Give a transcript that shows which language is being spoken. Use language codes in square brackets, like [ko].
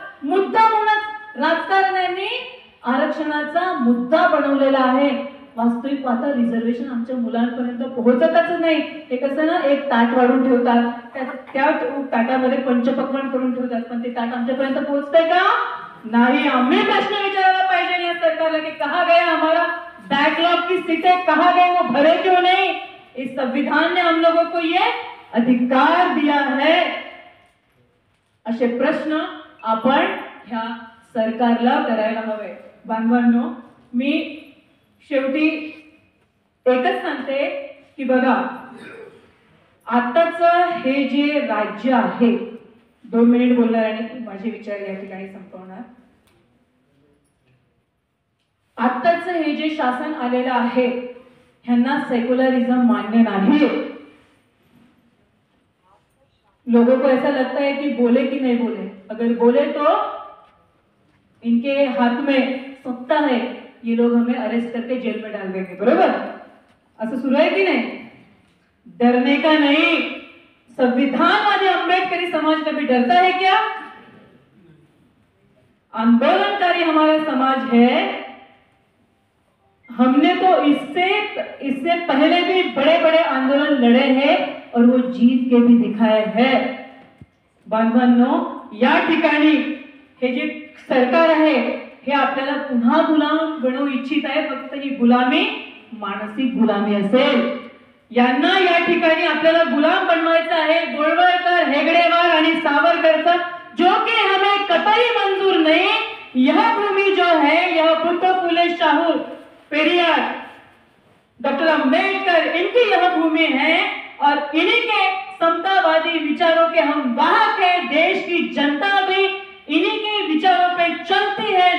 [mr] मुद्दा म्हणूनच राजकारण्यांनी आरक्षणाचा मुद्दा बनवलेला आहे. वास्तविक पाहता रिझर्वेशन आमच्या मुलांपर्यंत पोहोचतच नाही. हे कसं ना, एक ताट वाढून ठेवतात, त्या ताटामध्ये पंचपक्वान्न करून ठेवतात, पण ते ताट आमच्यापर्यंत पोहोचतंय का? नाही. आम्ही प्रश्न विचारायला पाहिजे या सरकारला की [hi] कहा गया हमारा बैकलॉग की सीटें, कहा गए, वो भरे क्यों नहीं? इस संविधान ने हम लोगों को ये अधिकार दिया है. [mr] असे प्रश्न आपण ह्या सरकारला करायला हवे. बांधवांनो, मी शेवटी एकच सांगते की बघा, आताच हे जे राज्य आहे, 2 मिनिट बोलणार आणि माझे विचार या ठिकाणी संपवणार. आताच हे जे शासन आलेलं आहे ह्यांना सेक्युलरिज्म [hi] मान्य नहीं. लोगों को ऐसा लगता है कि बोले कि नहीं बोले, अगर बोले तो इनके हाथ में सत्ता है, ये लोग हमें अरेस्ट करके जेल में डाल देंगे. [mr] बरोबर? असं सुरू आहे की नाही? [hi] डरने का नहीं. संविधानवादी अंबेडकरी समाज कभी डरता है क्या? आंदोलनकारी हमारा समाज है. हमने तो इससे पहले भी बड़े बड़े आंदोलन लड़े हैं और वो जीत के भी दिखाए हैं. [mr] बांधवांनो, या ठिकाणी हे जे सरकार आहे हे आपल्याला पुन्हा गुलाम बनवू इच्छित आहे. फक्त ही गुलामी मानसिक गुलामी असेल. यांना या ठिकाणी आपल्याला गुलाम बनवायचं आहे. गोळवळकर, हेगडेवार आणि सावरकरचा, [hi] जो कि हमें कतई मंजूर नहीं. यह भूमि जो है, यह बुद्ध, फुले शाहू, पेरियार, डॉक्टर अंबेडकर, इनकी यह भूमि है और इन्हीं के समतावादी विचारों के हम वाहक है. देश की जनता भी इन्हीं के विचारों पे चलती है.